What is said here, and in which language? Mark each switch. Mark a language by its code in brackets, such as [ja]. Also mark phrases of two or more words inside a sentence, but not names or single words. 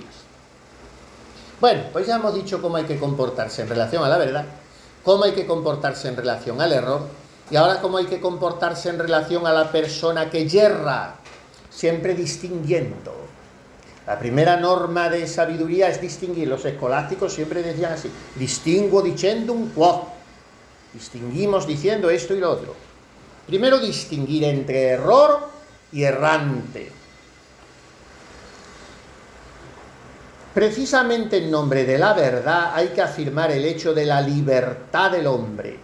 [es] Bueno, pues ya hemos dicho cómo hay que comportarse en relación a la verdad, cómo hay que comportarse en relación al error, y ahora cómo hay que comportarse en relación a la persona que yerra, siempre distinguiendo. La primera norma de sabiduría es distinguir. Los escolásticos siempre decían así: [la] distinguo dicendum quod. [es] Distinguimos diciendo esto y lo otro. Primero, distinguir entre error y errante. Precisamente en nombre de la verdad hay que afirmar el hecho de la libertad del hombre.